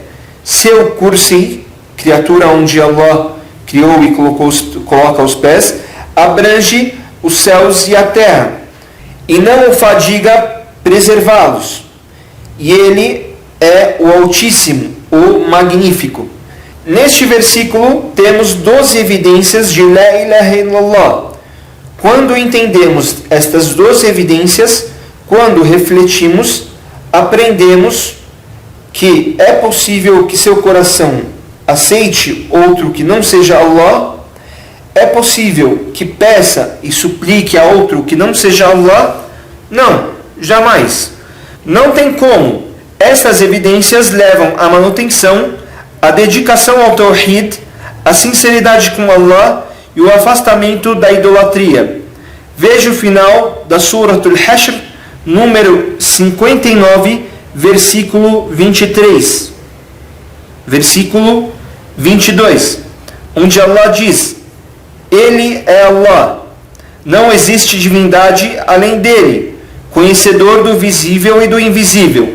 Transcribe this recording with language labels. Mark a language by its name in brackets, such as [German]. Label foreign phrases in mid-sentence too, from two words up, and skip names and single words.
[Portuguese] Seu Kursi, criatura onde Allah criou e coloca os pés, abrange os céus e a terra, e não o fadiga preservá-los. E ele é o Altíssimo, o Magnífico. Neste versículo temos 12 evidências de [Arabic] لا إله إلا الله. [Portuguese] Quando entendemos estas 12 evidências, quando refletimos, aprendemos que é possível que seu coração aceite outro que não seja Allah, é possível que peça e suplique a outro que não seja Allah? Não, jamais. Não tem como. Estas evidências levam à manutenção, à dedicação ao Tawhid, à sinceridade com Allah e o afastamento da idolatria. Veja o final da Surat al-Hashr, número 59, versículo 23. Versículo 22, onde Allah diz: Ele é Allah, não existe divindade além dele, conhecedor do visível e do invisível.